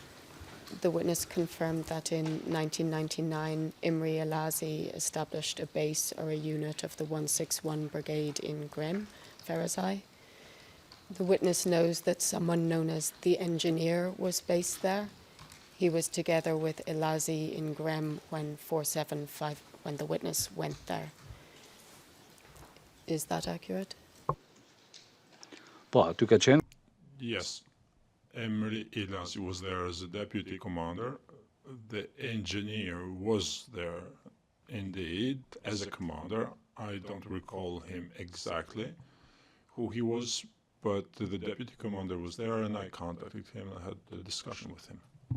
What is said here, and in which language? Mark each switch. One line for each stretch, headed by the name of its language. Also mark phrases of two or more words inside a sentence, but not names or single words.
English: The witness confirmed that in 1999, Imri Alazi established a base or a unit of the 161 Brigade in Grem, Ferazai. The witness knows that someone known as the engineer was based there. He was together with Elazi in Grem when the witness went there. Is that accurate?
Albanian: Po, aty ka qenë.
English: Yes, Emre Elazi was there as a deputy commander. The engineer was there indeed as a commander. I don't recall him exactly who he was, but the deputy commander was there and I contacted him and had a discussion with him.